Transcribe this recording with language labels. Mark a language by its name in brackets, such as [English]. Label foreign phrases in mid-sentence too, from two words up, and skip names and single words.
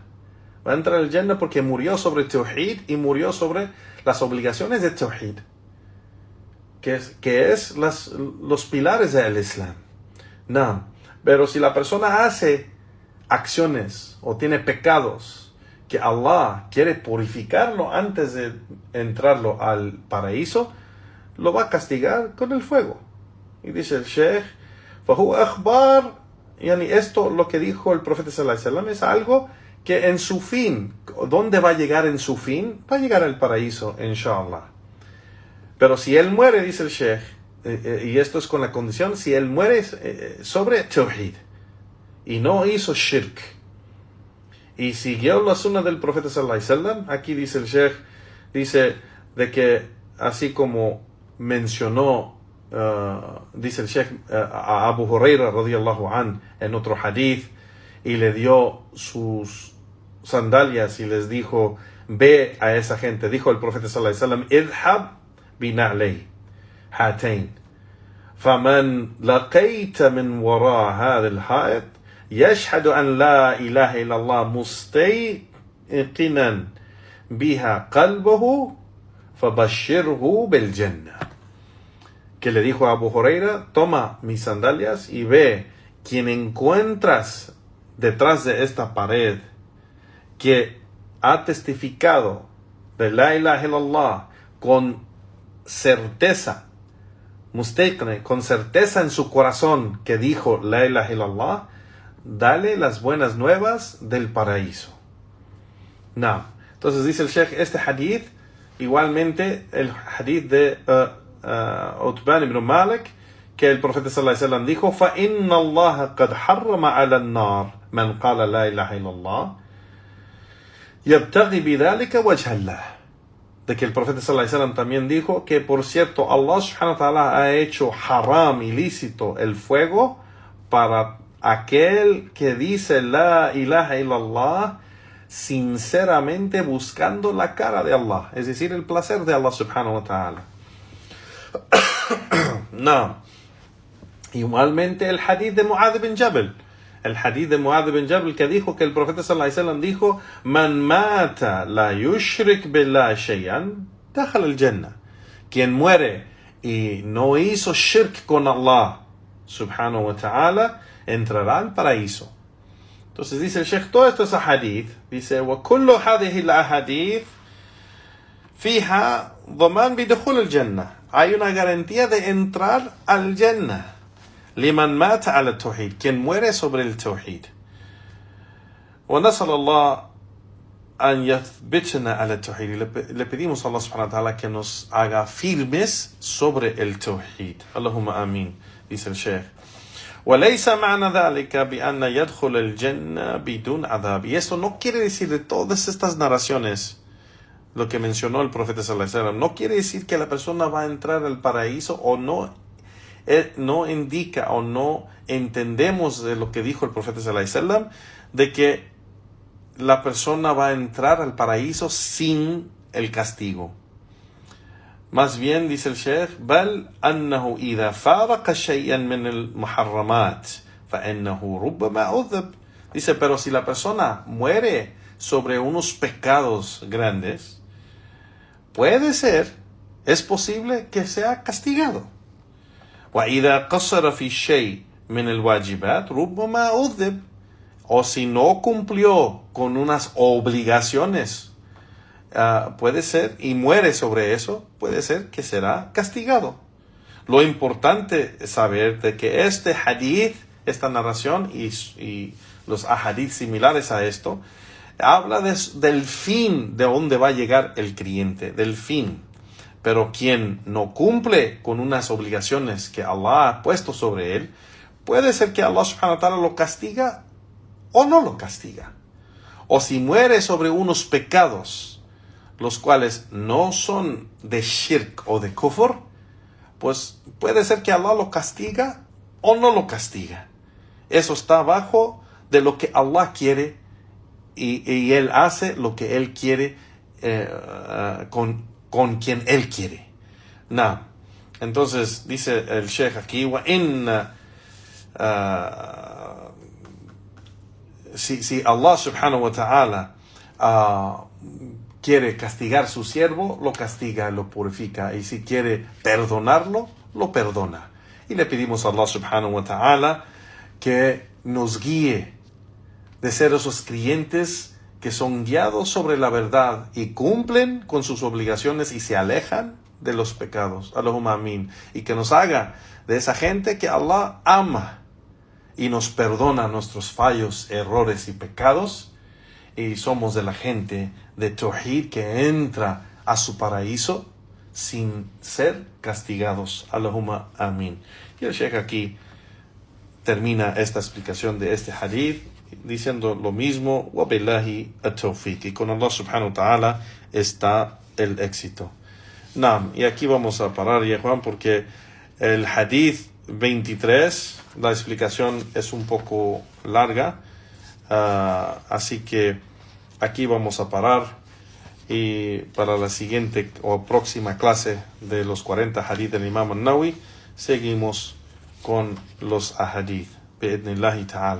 [Spanish] Va a entrar al Jannah porque murió sobre Tawhid y murió sobre las obligaciones de Tawhid, que es los pilares del Islam. No. Pero si la persona hace acciones o tiene pecados que Allah quiere purificarlo antes de entrarlo al paraíso, lo va a castigar con el fuego. Y dice el Sheikh, [Arabic] فهو أخبار, [Spanish] yani esto, lo que dijo el profeta [Arabic] صلى الله عليه وسلم, [Spanish] es algo que en su fin, ¿dónde va a llegar en su fin? Va a llegar al paraíso, inshallah. Pero si él muere, dice el Sheikh, y esto es con la condición, si él muere sobre Tawhid y no hizo shirk y siguió la sunna del profeta [Arabic] صلى الله عليه وسلم, [Spanish] aquí dice el Sheikh, dice de que así como mencionó, dice el Sheikh, a Abu Huraira [Arabic] رضي الله عن [Spanish] en otro hadith, y le dio sus sandalias y les dijo, ve a esa gente. Dijo el profeta [Arabic] صلى الله عليه وسلم اذهب بنعلي هاتين فمن لقيت من وراء هذا الحائط يشهد أن لا إله إلا الله مستيقنا بها قلبه فبشره بالجنة. [Spanish] Que le dijo a Abu Huraira, toma mis sandalias y ve quien encuentras detrás de esta pared que ha testificado de [Arabic] لا إله إلا الله [Spanish] con certeza, mustaqne, con certeza en su corazón que dijo [Arabic] لا إله إلا الله, [Spanish] dale las buenas nuevas del paraíso. No. Entonces dice el Sheikh, este hadith, igualmente el hadith de Utban ibn Malik, que el profeta [Arabic] صلى الله عليه وسلم [Spanish] dijo, [Arabic] فَإِنَّ اللَّهَ قَدْ حَرَّمَ عَلَى النَّارِ مَنْ قَالَ لَا إِلَهَ إِلَّا اللَّهِ يَبْتَغِي بِذَلِكَ وَجْهَ اللَّهِ. [Spanish] De que el profeta [Arabic] صلى الله عليه وسلم [Spanish] también dijo que, por cierto, Allah [Arabic] سبحانه وتعالى [Spanish] ha hecho haram, ilícito, el fuego para aquel que dice [Arabic] لا إله إلا الله [Spanish] sinceramente buscando la cara de Allah, es decir, el placer de Allah [Arabic] سبحانه وتعالى. [Spanish] No. Igualmente el hadith de Mu'adh bin Jabal. El hadith de Mu'adh bin Jabal que dijo que el profeta [Arabic] صلى الله عليه وسلم [Spanish] dijo, [Arabic] من مات لا يشرك بالله شيئا دخل الجنة. [Spanish] Quien muere y no hizo shirk con Allah [Arabic] سبحانه وتعالى, [Spanish] entrará al paraíso. Entonces dice el Sheikh, todo esto es hadith. Dice, [Arabic] وَكُلُّ هَذِهِ الْأَحَادِيث فِيهَا ضَمَانٌ بِدُخُولِ الْجَنَّةِ. [Spanish] Hay una garantía de entrar al Jannah. [Arabic] لمن مات على التوحيد, [Spanish] quien muere sobre el tawhid. [Arabic] ونسأل الله أن يثبتنا على التوحيد. [Spanish] Le pedimos a Allah [Arabic] سبحانه وتعالى [Spanish] que nos haga firmes sobre el tawhid. [Arabic] اللهم آمين, [Spanish] dice el Sheikh. [Arabic] وليس معنى ذلك بأن يدخل الجنة بدون عذاب. [Spanish] Y esto no quiere decir de todas estas narraciones, lo que mencionó el profeta [Arabic] صلى الله عليه وسلم, [Spanish] no quiere decir que la persona va a entrar al paraíso o no. No indica o no entendemos de lo que dijo el profeta [Arabic] صلى الله عليه وسلم [Spanish] de que la persona va a entrar al paraíso sin el castigo. Más bien, dice el Sheikh, [Arabic] بل أنه إذا فارق شيئا من المحرمات فإنه ربما عذب. [Spanish] Dice, pero si la persona muere sobre unos pecados grandes, puede ser, es posible que sea castigado. [Arabic] وإذا قصر في شيء من الواجبات ربما عذب. [Spanish] O si no cumplió con unas obligaciones, puede ser, y muere sobre eso, puede ser que será castigado. Lo importante es saber de que este hadith, esta narración y los ahadith similares a esto, habla del fin de dónde va a llegar el creyente, del fin. Pero quien no cumple con unas obligaciones que Allah ha puesto sobre él, puede ser que Allah [Arabic] سبحانه وتعالى [Spanish] lo castiga o no lo castiga. O si muere sobre unos pecados, los cuales no son de shirk o de kufr, pues puede ser que Allah lo castiga o no lo castiga. Eso está abajo de lo que Allah quiere y Él hace lo que Él quiere con quien Él quiere. No. Entonces dice el Sheikh aquí, si Allah [Arabic] سبحانه وتعالى [Spanish] quiere castigar a su siervo, lo castiga, lo purifica, y si quiere perdonarlo, lo perdona. Y le pedimos a Allah [Arabic] سبحانه وتعالى [Spanish] que nos guíe de ser esos creyentes que son guiados sobre la verdad y cumplen con sus obligaciones y se alejan de los pecados. [Arabic] اللهم آمين. [Spanish] Y que nos haga de esa gente que Allah ama y nos perdona nuestros fallos, errores y pecados, y somos de la gente de Tawhid que entra a su paraíso sin ser castigados. [Arabic] اللهم آمين. [Spanish] Y el Sheikh aquí termina esta explicación de este hadith diciendo lo mismo, [Arabic] وبالله التوفيق, [Spanish] y con Allah [Arabic] سبحانه وتعالى [Spanish] está el éxito. Naam, y aquí vamos a parar, ya Juan, porque el hadith 23, la explicación es un poco larga, Así que aquí vamos a parar, y para la siguiente o próxima clase de los 40 hadith del Imam al-Nawawi seguimos con los ahadith [Arabic] بإذن الله تعالى.